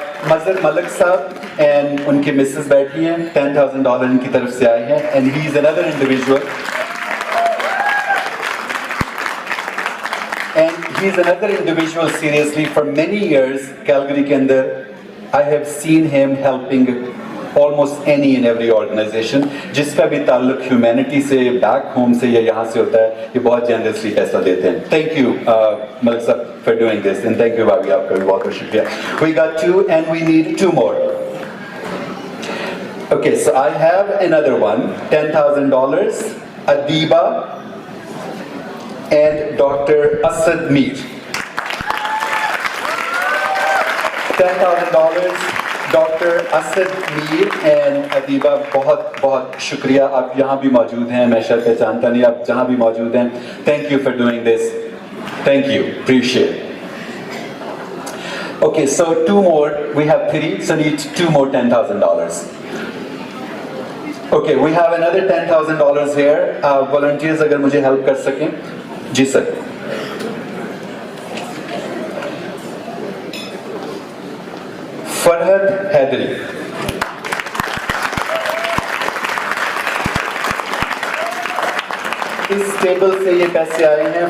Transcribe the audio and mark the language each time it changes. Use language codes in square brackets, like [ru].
[hi] मजर मलिक साहब एंड उनके मिसेस बैठी हैं, $10,000 इनकी तरफ से आए हैं, [en] and he is another individual, and he is another individual seriously for many years [hi] Calgary के अंदर [en] I have seen him helping almost any and every organization [hi] जिसका भी ताल्लुक humanity से, [en] back home [hi] से या यहाँ से होता है, ये बहुत generously पैसा देते हैं। [en] Thank you Malik Sahab for doing this, and thank you भाभी, [hi] आपका भी बहुत बहुत शुक्रिया। [en] We got 2 and we need 2 more. Okay, so I have another one, $10,000, Adiba and Dr. Asad Mir. [hi] $10,000, doctor Asad Mir and Adiba, बहुत बहुत शुक्रिया, आप यहाँ भी मौजूद हैं, मैं शायद पहचानता नहीं, आप जहाँ भी मौजूद हैं, [en] Thank you for doing this, thank you, appreciate. Okay, so 2 more, we have 3, so need 2 more $10,000. Okay, we have another $10,000 here. [hi] Volunteers अगर मुझे हेल्प कर सकें, जी सर। फरहद हैदरी, इस टेबल से ये पैसे आए हैं।